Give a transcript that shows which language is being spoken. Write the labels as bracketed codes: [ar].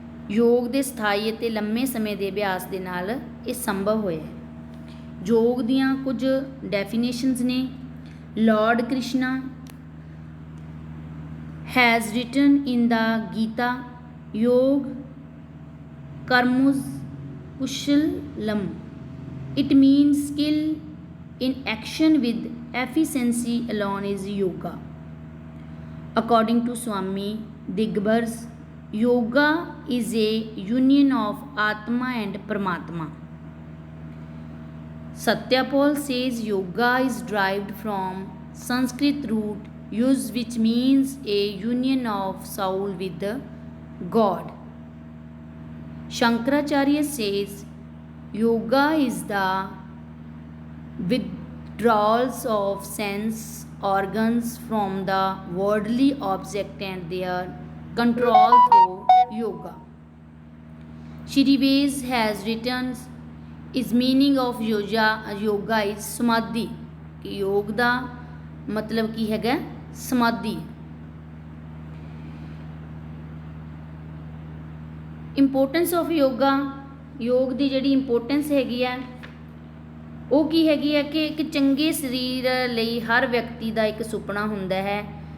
[pa] ਯੋਗ ਦੇ ਸਥਾਈ ਅਤੇ ਲੰਮੇ ਸਮੇਂ ਦੇ ਅਭਿਆਸ ਦੇ ਨਾਲ ਇਹ ਸੰਭਵ ਹੋਇਆ ਹੈ। ਯੋਗ ਦੀਆਂ ਕੁਝ ਡੈਫੀਨੇਸ਼ਨਸ ਨੇ। [en] lord Krishna has written in the Gita, [sa] ਯੋਗ ਕਰਮੁਜ ਕੁਸ਼ਲਮ। [en] It means skill in action with efficiency alone is yoga. According to Swami Digbars, yoga is a union of Atma and Paramatma. Satyapal says yoga is derived from Sanskrit root use, which means a union of soul with the God. Shankaracharya says yoga is the withdrawals of sense organs from the worldly object and their control through yoga. Shri Vez has written is meaning of yoga is samadhi। [pa] कि योग ਦਾ ਮਤਲਬ ਕੀ ਹੈਗਾ? ਸਮਾਧੀ। [en] importance of yoga, [pa] ਯੋਗ ਦੀ ਜਿਹੜੀ importance ਹੈਗੀ ਹੈ ਉਹ ਕੀ ਹੈਗੀ ਹੈ ਕਿ ਇੱਕ ਚੰਗੇ ਸਰੀਰ ਲਈ ਹਰ ਵਿਅਕਤੀ ਦਾ ਇੱਕ ਸੁਪਨਾ ਹੁੰਦਾ ਹੈ।